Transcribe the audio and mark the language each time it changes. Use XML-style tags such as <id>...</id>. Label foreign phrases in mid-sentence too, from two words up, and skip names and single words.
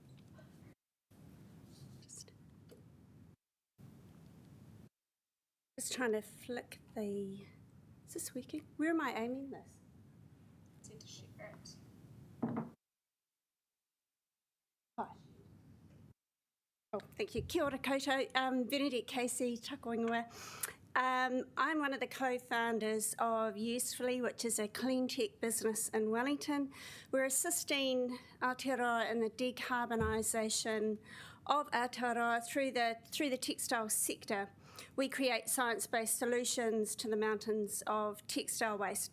<en>Just trying to flick the, is this working? Where am I aiming this? Need to share it. Oh, thank you.</en> <mi>Kia ora koutou. Benedette Casey, tako ingoa.</mi> <en>I'm one of the co-founders of Usefully, which is a clean tech business in Wellington. We're assisting Aotearoa in the decarbonisation of Aotearoa through the textile sector. We create science-based solutions to the mountains of textile waste.</en>